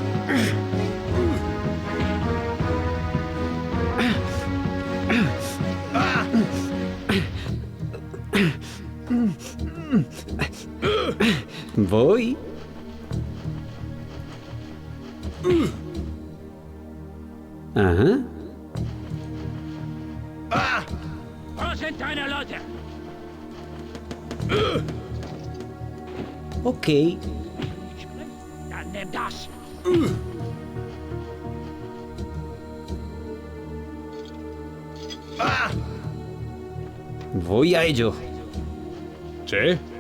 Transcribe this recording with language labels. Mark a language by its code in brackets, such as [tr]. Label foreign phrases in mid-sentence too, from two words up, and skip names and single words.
[es] Voy. Ajá. [de] Wo sind deine Leute? Ok. Dann nimm das. [es] Voy a ello. ¿Sí?